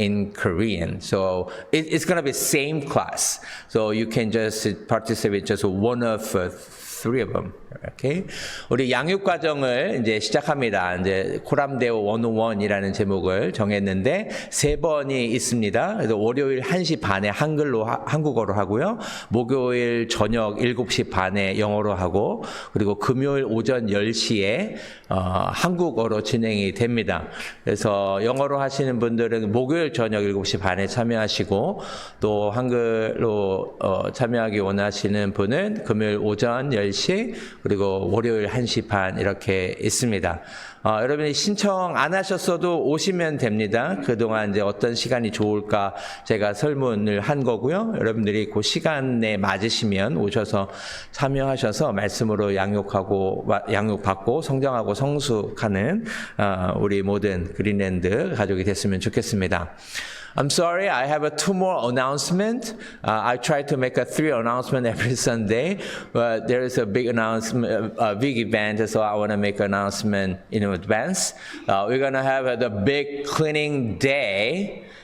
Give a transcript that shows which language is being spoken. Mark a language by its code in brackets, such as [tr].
[en] in Korean. So it's going to be same class, so you can just participate just one of 3 of them. Okay. [ko] 우리 양육 과정을 이제 시작합니다. 이제 코람데오 101이라는 제목을 정했는데 3번이 있습니다. 그래서 월요일 1시 반에 한국어로 하고요. 목요일 저녁 7시 반에 영어로 하고, 그리고 금요일 오전 10시에 한국어로 진행이 됩니다. 그래서 영어로 하시는 분들은 목요일 저녁 7시 반에 참여하시고, 또 한글로 참여하기 원하시는 분은 금요일 오전 10시, 그리고 월요일 1시 반 이렇게 있습니다. 여러분이 신청 안 하셨어도 오시면 됩니다. 그동안 이제 어떤 시간이 좋을까 제가 설문을 한 거고요. 여러분들이 그 시간에 맞으시면 오셔서 참여하셔서 말씀으로 양육받고 성장하고 성숙하는 우리 모든 그린랜드 가족이 됐으면 좋겠습니다. [en] I'm sorry, I have 2 more announcement. I try to make 3 announcement every Sunday, but there is a big announcement, a big event, so I want to make an announcement in advance. We're going to have the big cleaning day.